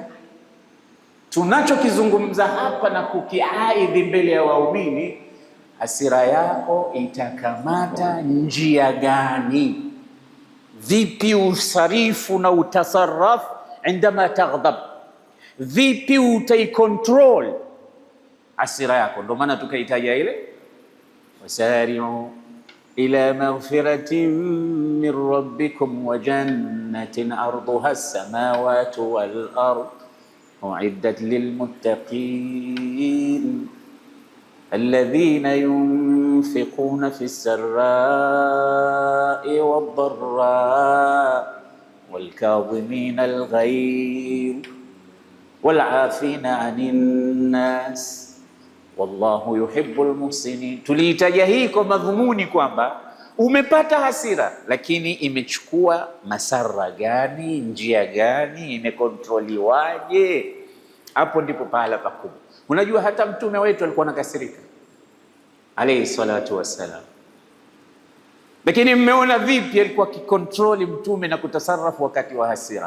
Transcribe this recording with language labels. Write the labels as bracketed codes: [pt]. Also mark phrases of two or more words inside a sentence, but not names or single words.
[sw] Tunachokizungumza hapa na kukiaidhi mbele ya waumini, hasira yako itakamata njia gani? Vipi usarifu na utasarraf [ar] عندما تغضب? [sw] Vipi utaikontrol hasira yako? Ndio maana tukaitaja ile [ar] وسارعوا إلى مغفرة من ربكم وجنة عرضها السماوات والأرض أعدت للمتقين الذين ينفقون في السراء والضراء والكاظمين الغيظ والعافين عن الناس والله يحب المحسنين. [sw] Tuliitaja hii kwa madhumuni kwamba umepata hasira, lakini imechukua masara gani, njia gani, imekontroliwaje? Hapo ndipo pahala pakubwa. Unajua hata mtume wetu alikuwa anakasirika [ar] عليه الصلاة والسلام, [sw] lakini mmeona vipi alikuwa akikontroli mtume na kutasarrafu wakati wa hasira.